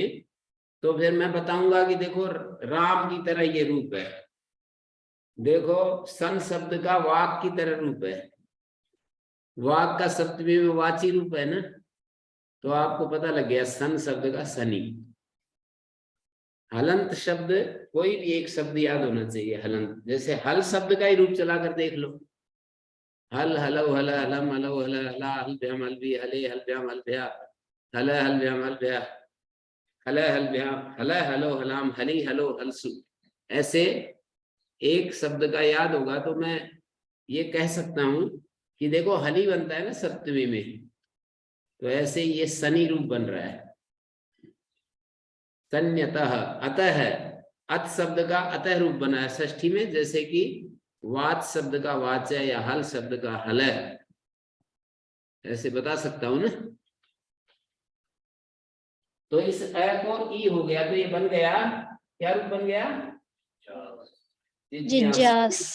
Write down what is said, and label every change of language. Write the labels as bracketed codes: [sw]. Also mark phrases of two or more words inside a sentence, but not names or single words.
[hi] तो फिर मैं बताऊंगा कि देखो राम की तरह ये रूप है, देखो सन शब्द का वाक की तरह रूप है, वाक का सप्तमी में वाची रूप है ना, तो आपको पता लग गया सन शब्द का सनी। हलंत शब्द, कोई भी एक शब्द याद होना चाहिए हलंत, जैसे हल शब्द का ही रूप चला कर देख लो, [sa] हल, हलो, हल, हलम, हलो, हल, हला, हल भ्याम, हल भी, हले, हल भ्याम, हल भ्या, हल, हल भ्याम, हल भ्या, हल, हल भ्याम, हल, हलो, हलाम, हली, हलो, हलसु। [hi] ऐसे एक शब्द का याद होगा तो मैं ये कह सकता हूं कि देखो हली बनता है ना सप्तमी में, तो ऐसे ये शनि रूप बन रहा है। [sa] सन्यतः, अतः, [hi] अत शब्द का अतः रूप बना है षष्ठी में, जैसे कि वाच शब्द का वाच है या हल शब्द का हल है, ऐसे बता सकता हूं ना। तो इस अ को ई हो गया, तो ये बन गया, क्या रूप बन गया?